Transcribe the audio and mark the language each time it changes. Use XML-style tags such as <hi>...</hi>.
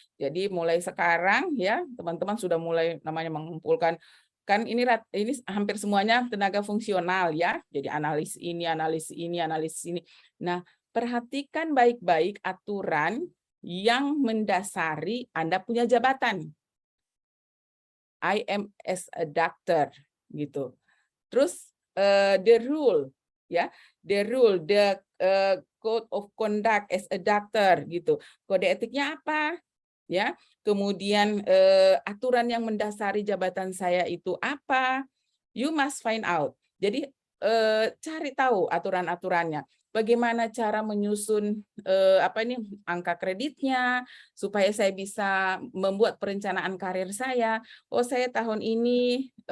<id>Jadi mulai sekarang ya teman-teman sudah mulai namanya mengumpulkan, kan ini hampir semuanya tenaga fungsional ya. Jadi analis ini, analis ini, analis ini. Nah, perhatikan baik-baik aturan yang mendasari Anda punya jabatan.</id> <en>I am as a doctor gitu.</en> <id>Terus</id> <en>the rule ya, the rule, the code of conduct as a doctor gitu.</en> <id>Kode etiknya apa? Ya, kemudian aturan yang mendasari jabatan saya itu apa?</id> <en>You must find out.</en> <id>Jadi cari tahu aturan-aturannya. Bagaimana cara menyusun angka kreditnya supaya saya bisa membuat perencanaan karir saya. Oh, saya tahun ini</id>